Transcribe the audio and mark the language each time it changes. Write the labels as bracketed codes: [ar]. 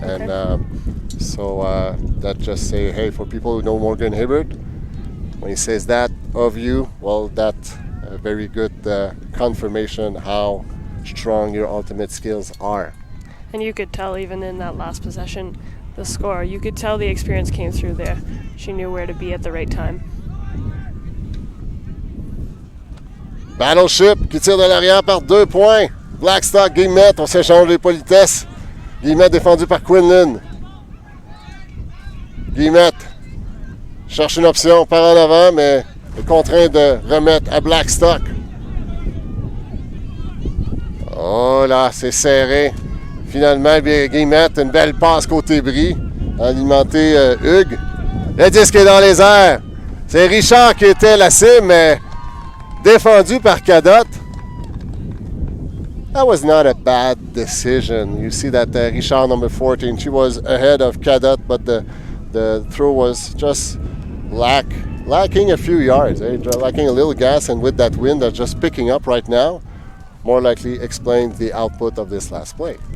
[en] And so that just say, hey, for people who know Morgan Hibbert, when he says that of you, well, that's a very good confirmation how strong your ultimate skills are. And you could tell even in that last possession, the score, you could tell the experience came through there. She knew where to be at the right time. [fr] Battleship qui tire de l'arrière par 2 points. Blackstock, Guillemette, on s'échange les politesses. Guillemette défendu par Quinlan. Guillemette cherche une option par en avant, mais est contraint de remettre à Blackstock. Oh là, c'est serré. Finalement, Guillemette, une belle passe côté Brie. Alimenté Hugues. Le disque est dans les airs. C'est Richard qui était la cible, mais défendu par Cadotte. [en] That was not a bad decision. You see that Richard, number 14, she was ahead of Cadotte, but the throw was just lacking a few yards, lacking a little gas, and with that wind that's just picking up right now, more likely explains the output of this last play.